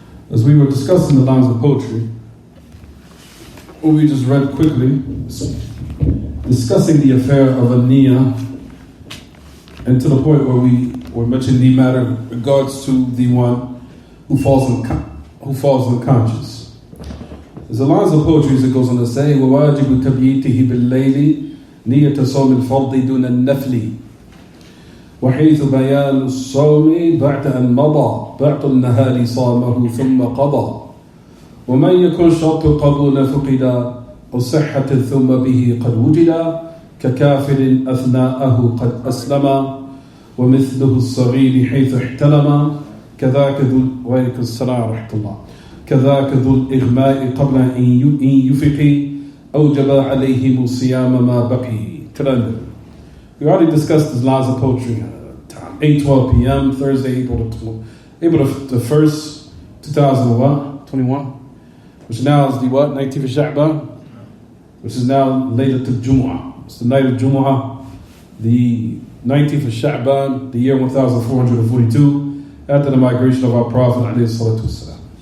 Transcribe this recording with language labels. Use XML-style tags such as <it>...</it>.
<en>As we were discussing the lines of poetry, we just read quickly, discussing the affair of an-niyyah, and to the point where we were mentioning the matter in regards to the one who falls unconscious. There's a lines of poetry that goes on to say,</en> <ar>وَوَاجِبُ تَبْيِيتِهِ بِاللَّيْلِ نِيَّةَ صَوْمِ الْفَرْضِ دُونَ النَّفْلِ وحيث بيان الصوم بعد أن مضى بعد النهار صامه ثم قضى ومن يكن شرط القبول فقدا أو صحة ثم به قد وجدا ككافر أثناءه قد أسلم ومثله الصغير حيث احتلم كذاك ذو وعليكم السلام ورحمة الله كذاك ذو الإغماء قبل أن يفقي أوجب عليهم صيام ما بقي.</ar> <en>We already discussed these lines of poetry. 8:12 p.m. Thursday, April the 1st, 2021, which now is the what? 19th of Sha'ban, which is now later to Jumu'ah. It's the night of Jumu'ah, the 19th of Sha'ban, the year 1442, after the migration of our Prophet alayhi salatu wasalam.</en>